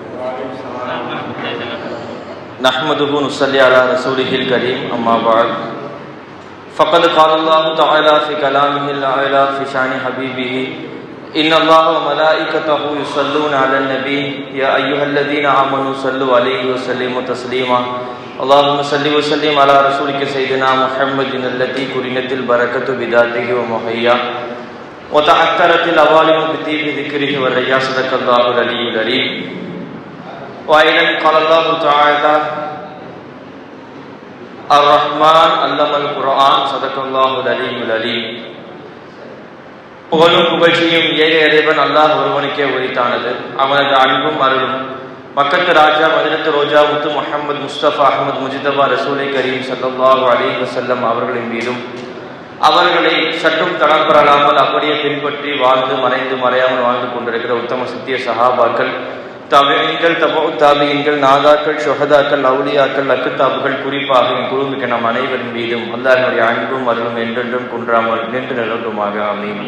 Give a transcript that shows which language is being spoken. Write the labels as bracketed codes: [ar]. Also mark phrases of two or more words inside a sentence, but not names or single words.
[ar] نحمده ونصلي على رسوله الكريم أما بعد فقد قال الله تعالى في كلامه الأعلى في شأن حبيبه إن الله وملائكته يصلون على النبي يا أيها الذين آمنوا صلوا عليه وسلموا تسليما اللهم صل وسلم على رسولك سيدنا محمد التي قرنت البركة بذاته ومحيا وتعثرت الأوالم بطيب ذكره والريا صدق الله العلي العليم. وأيضا قال الله تعالى الرحمن علم القرآن صدق الله العلي العليم. [ta] புகழும் புகழ்ச்சியும் ஏக இறைவன் அல்லாஹ் ஒருவனுக்கே உரித்தானது. அவனது அன்பும் அருளும் மக்கத்து ராஜா மதினத்து ரோஜா முத்து முஹம்மது முஸ்தபா அஹமது முஜிதபா ரசூலை கரீம் [ar] صلى الله عليه وسلم [ta] அவர்களின் மீதும் அவர்களை சற்றும் தடம் பெறலாமல் அப்படியே பின்பற்றி வாழ்ந்து மறைந்து மறையாமல் வாழ்ந்து கொண்டிருக்கிற உத்தம சத்திய சஹாபாக்கள், தபீன்கள், தபூ தாபீன்கள், நாதாக்கள், ஷுஹதாக்கள், அவுலியாக்கள், அக்குத்தாபுகள், குறிப்பாக என் குழுமிக்க நம் அனைவரின் மீதும் அல்லாஹ்வுடைய அன்பும் அருளும் என்றென்றும் குன்றாமல் நின்று நிலவுமாக ஆமீன்.